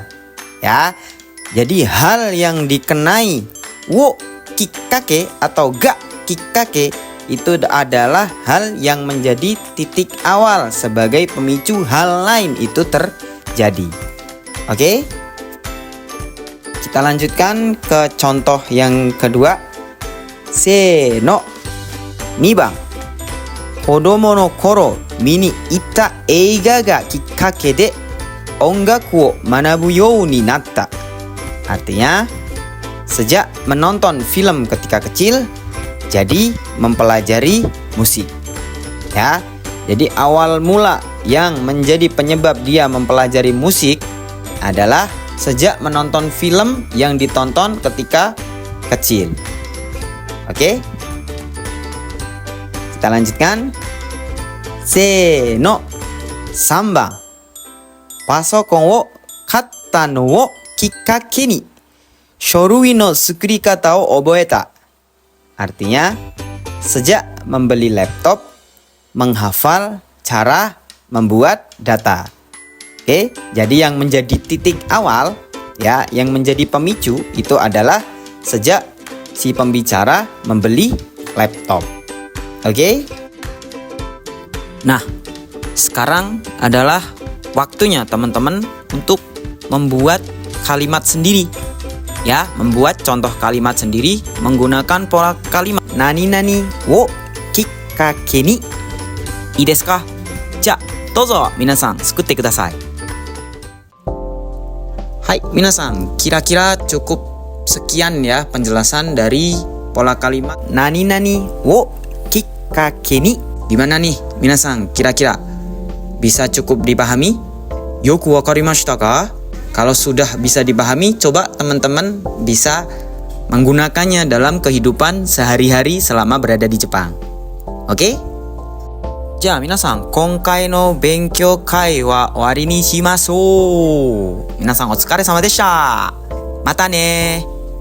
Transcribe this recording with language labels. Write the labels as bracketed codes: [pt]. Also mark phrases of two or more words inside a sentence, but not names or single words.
[id] Ya, jadi hal yang dikenai [ja] をきっかけ [id] atau [ja] がきっかけ [id] itu adalah hal yang menjadi titik awal sebagai pemicu hal lain itu terjadi. Oke? kita lanjutkan ke contoh yang kedua. [ja] せーの. 2番。子供の頃見に行った映画がきっかけで音楽を学ぶようになった. [id] Artinya, sejak menonton film ketika kecil, jadi mempelajari musik. Ya, jadi awal mula yang menjadi penyebab dia mempelajari musik adalah sejak menonton film yang ditonton ketika kecil. Oke? Kita lanjutkan. [ja] Se no. 3番。パソコンを買ったのをきっかけに書類の作り方を覚えた. [id] Artinya, sejak membeli laptop, menghafal cara membuat data. Oke, jadi yang menjadi titik awal, ya, yang menjadi pemicu itu adalah sejak si pembicara membeli laptop. Oke? Nah, sekarang adalah waktunya teman-teman untuk membuat kalimat sendiri. Ya, membuat contoh kalimat sendiri menggunakan pola kalimat [ja] 何々をきっかけに. いいですか? じゃ、どうぞ皆さん作ってください. はい、皆さん, [id] kira-kira cukup sekian ya penjelasan dari pola kalimat [ja] 何々をきっかけに. [id] Gimana nih, minasan, kira-kira bisa cukup dipahami? [ja] よく分かりましたか? [id] Kalau sudah bisa dipahami, coba teman-teman bisa menggunakannya dalam kehidupan sehari-hari selama berada di Jepang. Oke? [ja] じゃ、皆さん、今回の勉強会は終わりにします. 皆さん、お疲れ様でした。またね.